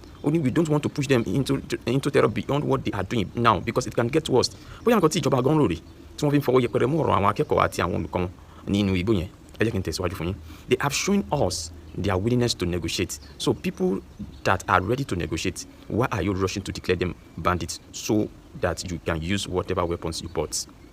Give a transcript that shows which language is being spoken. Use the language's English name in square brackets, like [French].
[English] Only we don't want to push them into terror beyond what they are doing now because it can get worse. [Yoruba] Bóyá nǹkan tí ìjọba gan rò rè tí wọ́n fi ń fọwọ́ yẹpẹrẹ mú ọ̀rọ̀ àwọn akẹ́kọ̀ọ́ àti àwọn olùkọ́ wọn nínú igbó yẹn. Ẹ jẹ́ kí n tẹ̀síwájú fún yín. [English] They have shown us their willingness to negotiate. So people that are ready to negotiate, why are you rushing to declare them bandits so that you can use whatever weapons you bought?